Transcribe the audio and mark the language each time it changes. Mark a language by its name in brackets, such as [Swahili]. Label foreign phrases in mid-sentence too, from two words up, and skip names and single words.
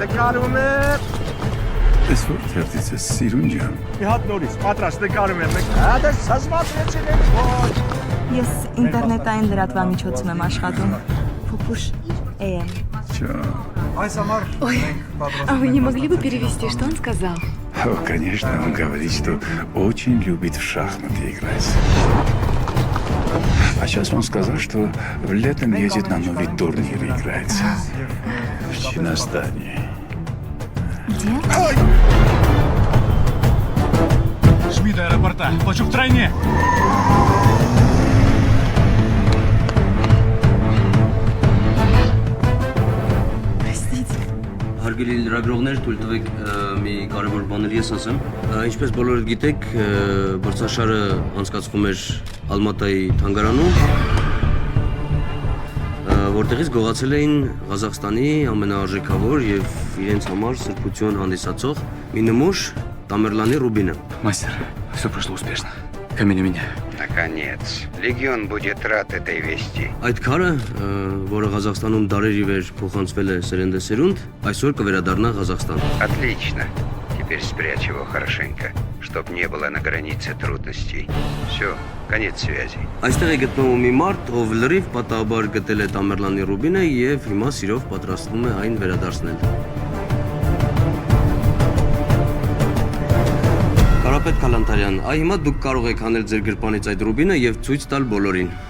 [Armenian] Պատրաստ, նկարում է։ Էս որ թերթից է սիրուն ջան։ Մի հատ նորից պատրաստ նկարում եմ։ Հա դա սազմացրեցին էլ ոչ։ Ես ինտերնետային լրատվամիջոցում եմ աշխատում։ Փուփուշ AM։ [Russian] Чё? [Armenian] Այս համար մենք պատրաստ [Russian] А вы не могли бы перевести, что он сказал? О, конечно, он говорит, что очень любит в шахматы играть. А сейчас он сказал, что летом едет на новый турнир играть. В Чиностане. Где? Жми до аэропорта. Плачу втройне. Простите. [Armenian] Հարգելի լրագրողներ, թույլ տվեք մի կարևոր բաներ ես ասեմ։ Ինչպես բոլորդ գիտեք, մրցաշարը անցկացվում էր Ալմատայի թանգարանում, որտեղից գողացել էին Ղազախստանի ամենաարժեքավոր եւ իրենց համար սրբություն հանդիսացող մի նմուշ Տամերլանի Ռուբինը։ [Russian] Мастер, все прошло успешно. Камень у меня. Наконец. Легион будет рад этой вести. [Armenian] Այդ քարը, որը Ղազախստանում դարեր ի վեր փոխանցվել է սերնդեսերունդ, այսօր կվերադառնա Ղազախստան։ [Russian] Отлично. Теперь спрячь его хорошенько, чтоб не было на границе трудностей. Все, конец связи. [Armenian] Այստեղ է գտնվում մի մարդ, ով լրիվ պատահաբար գտել է Տամերլանի Ռուբինը եւ հիմա սիրով պատրաստվում է այն վերադարձնել։ Կարապետ Քալանթարյան, այ հիմա դուք կարող եք հանել ձեր գրպանից այդ Ռուբինը եւ ցույց տալ բոլորին։